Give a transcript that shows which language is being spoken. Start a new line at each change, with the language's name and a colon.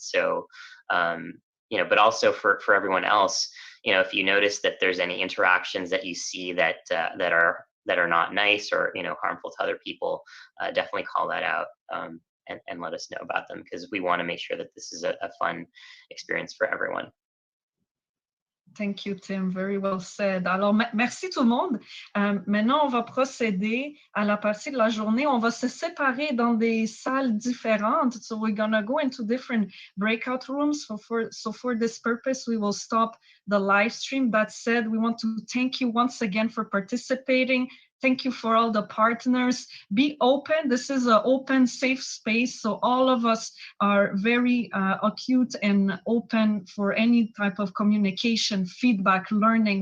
English: So, but also for everyone else, if you notice that there's any interactions that you see that are not nice or harmful to other people, definitely call that out and let us know about them, because we want to make sure that this is a fun experience for everyone. Thank you, Tim. Very well said.
French: Alors, merci tout le monde. Maintenant, on va procéder à la partie de la journée. On va se séparer dans des salles différentes.
English: So we're going to go into different breakout rooms. So for this purpose, we will stop the live stream. That said, we want to thank you once again for participating. Thank you for all the partners. Be open. This is an open, safe space. So all of us are very acute and open for any type of communication, feedback, learning.